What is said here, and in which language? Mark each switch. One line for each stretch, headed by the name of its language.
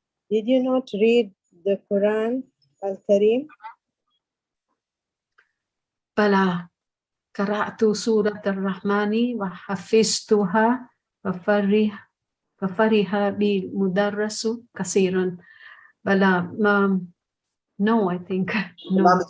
English: Did you not read the Quran al-Karim?
Arabic: بلى قرأت سورة الرحمن وحفظتها ففرح بالمدرس كثيرا.
English: بلى no, I think no.